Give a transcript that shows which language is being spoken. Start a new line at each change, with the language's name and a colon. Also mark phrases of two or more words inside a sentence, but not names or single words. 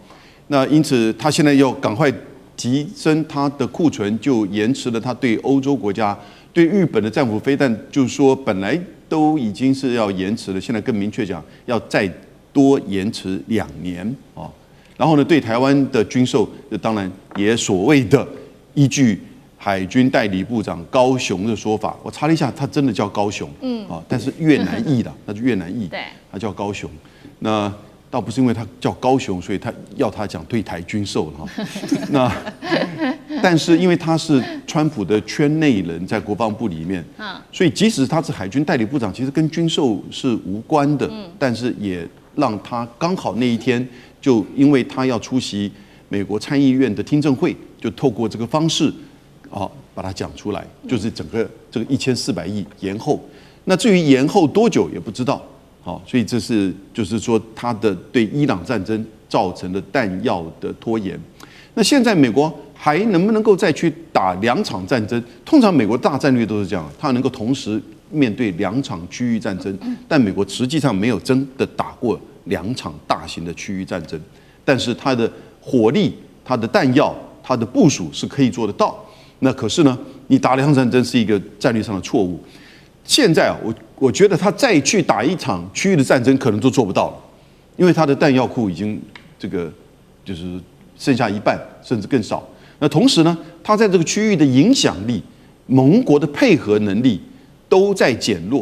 Chinese: 那因此，他現在要趕快提升它的庫存，就延遲了他對歐洲國家、對日本的戰斧飛彈，就是說本來都已經是要延遲了，現在更明確講要再多延遲2年啊。然後呢，對台灣的軍售，當然也所謂的依據海軍代理部長高雄的說法，我查了一下，他真的叫高雄，但是越南裔的，那就越南裔，對，他叫高雄。那倒不是因為他叫高雄，所以他要他講對台軍售了哈。那但是因為他是川普的圈內人，在國防部裡面，所以即使他是海軍代理部長，其實跟軍售是無關的。但是也讓他剛好那一天，就因為他要出席美國參議院的聽證會，就透過這個方式，把它講出來，就是整個這個1400億延後。那至於延後多久也不知道。好，所以這是就是說，他的對伊朗戰爭造成的彈藥的拖延。那現在美國還能不能夠再去打2場戰爭？通常美國大戰略都是這樣，它能夠同時面對2場區域戰爭，但美國實際上沒有真的打過2場大型的區域戰爭。但是它的火力、它的彈藥、它的部署是可以做得到。那可是呢，你打2場戰爭是一個戰略上的錯誤。現在啊，我覺得他再去打1場區域的戰爭，可能都做不到了，因為他的彈藥庫已經這個就是剩下1半，甚至更少。那同時呢，他在這個區域的影響力、盟國的配合能力都在減弱。